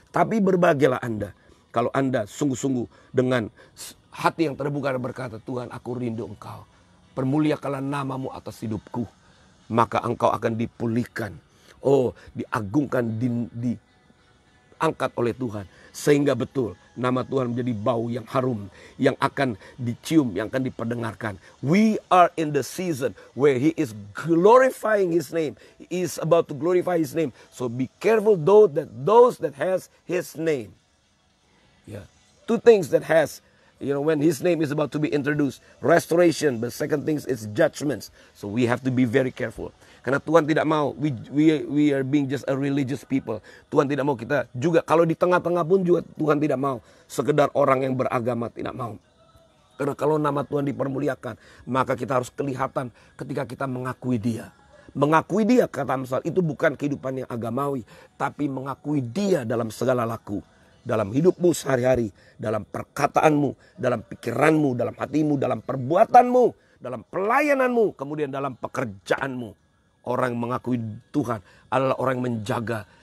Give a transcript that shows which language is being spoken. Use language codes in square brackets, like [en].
[id] Tapi berbahagialah Anda kalau Anda sungguh-sungguh dengan hati yang terbuka dan berkata, Tuhan, aku rindu Engkau. Permuliakanlah namamu atas hidupku. Maka engkau akan dipulihkan. Oh, diagungkan, diangkat oleh Tuhan. Sehingga betul nama Tuhan menjadi bau yang harum, yang akan dicium, yang akan diperdengarkan. [en] We are in the season where He is glorifying His name. He is about to glorify His name. So be careful those that has His name. Yeah. Two things that has, when His name is about to be introduced. Restoration, but second thing is judgments. So we have to be very careful. [id] Karena Tuhan tidak mau, [en] we are being just a religious people. [id] Tuhan tidak mau kita juga, kalau di tengah-tengah pun juga Tuhan tidak mau. Sekedar orang yang beragama, tidak mau. Karena kalau nama Tuhan dipermuliakan, maka kita harus kelihatan ketika kita mengakui Dia. Mengakui Dia, kata Amsal, itu bukan kehidupan yang agamawi. Tapi mengakui Dia dalam segala laku. Dalam hidupmu sehari-hari, dalam perkataanmu, dalam pikiranmu, dalam hatimu, dalam perbuatanmu, dalam pelayananmu, kemudian dalam pekerjaanmu. Orang yang mengakui Tuhan adalah orang yang menjaga